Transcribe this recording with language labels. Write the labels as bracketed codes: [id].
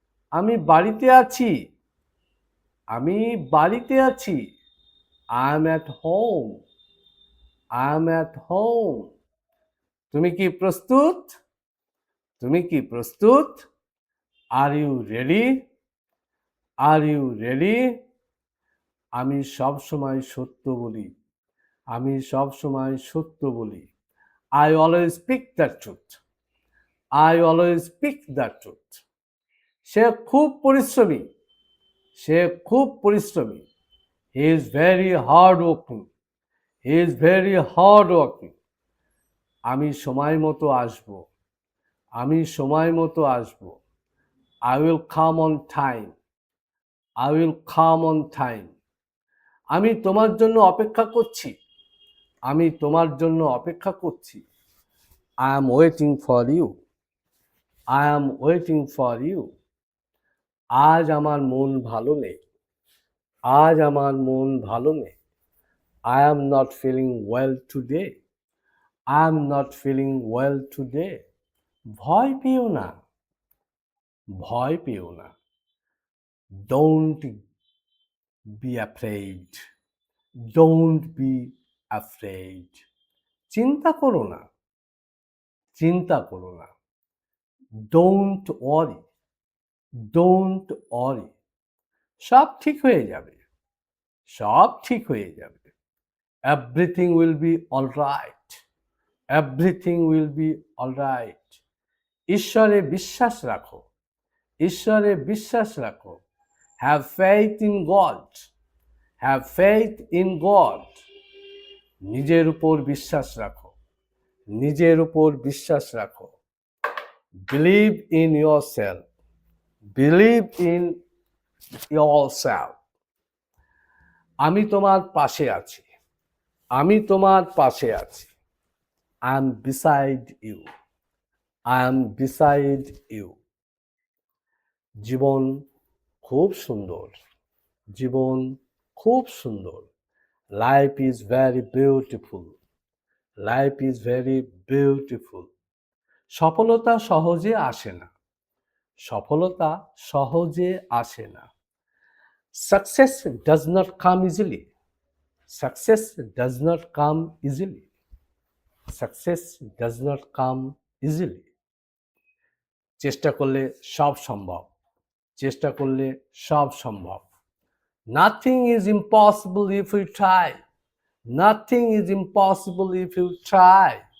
[bn] আমি বাড়িতে আছি। আমি বাড়িতে আছি। [en] I am at home. I am at home. [bn] তুমি কি প্রস্তুত? তুমি কি প্রস্তুত? [en] Are you ready? Are you ready? [bn] আমি সব সময় সত্য বলি, আমি সব সময় সত্য বলি। [en] I always speak the truth. I always speak the truth. [bn] সে খুব পরিশ্রমী, সে খুব পরিশ্রমী। [en] He is very hard working. He is very hard working. [bn] আমি সময় মতো আসবো, আমি সময় মতো আসবো। [en] I will come on time. I will come on time. [bn] আমি তোমার জন্য অপেক্ষা করছি, আমি তোমার জন্য অপেক্ষা করছি। [en] I am waiting for you. I am waiting for you. [bn] আজ আমার মন ভালো নেই, আজ আমার মন ভালো নেই। [en] I am not feeling well today. I am not feeling well today. [bn] ভয় পেও না, ভয় পেও না। [en] Don't be afraid. Don't be afraid. [bn] চিন্তা করো না, চিন্তা করো না। [en] Don't worry. Don't worry. [bn] সব ঠিক হয়ে যাবে, সব ঠিক হয়ে যাবে। [en] Everything will be all right. Everything will be all right. [bn] ঈশ্বরে বিশ্বাস রাখো, ঈশ্বরে বিশ্বাস রাখো। [en] Have faith in God. Have faith in God. [bn] নিজের উপর বিশ্বাস রাখো, নিজের উপর বিশ্বাস রাখো। [en] Believe in yourself. Believe in yourself. [bn] আমি তোমার পাশে আছি, আমি তোমার পাশে আছি। [en] I am beside you. I am beside you. [bn] জীবন খুব সুন্দর, জীবন খুব সুন্দর। [en] Life is very beautiful. Life is very beautiful. [bn] সফলতা সহজে আসে না, সফলতা সহজে আসে না। [en] Success does not come easily. Success does not come easily. Success does not come easily. [bn] চেষ্টা করলে সব সম্ভব, চেষ্টা করলে সব সম্ভব। [en] Nothing is impossible if you try. Nothing is impossible if you try.